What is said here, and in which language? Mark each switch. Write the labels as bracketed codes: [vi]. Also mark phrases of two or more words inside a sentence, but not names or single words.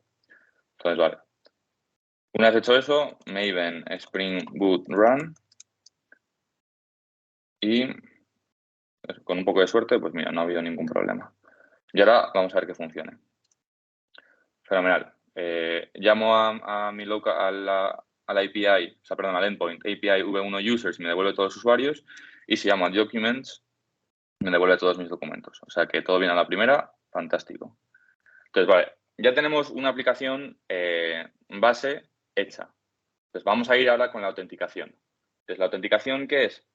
[es] Entonces, vale. Una vez hecho eso, Maven Spring Boot Run. Y con un poco de suerte, pues mira, no ha habido ningún problema. Y ahora vamos a ver que funcione. Fenomenal. Llamo a mi local, a la API, o sea, perdón, al endpoint API v1 users, me devuelve todos los usuarios, y si llamo a documents, me devuelve todos mis documentos. O sea que todo viene a la primera, fantástico. Entonces, vale, ya tenemos una aplicación base hecha. Entonces vamos a ir ahora con la autenticación. Entonces, ¿la autenticación qué es?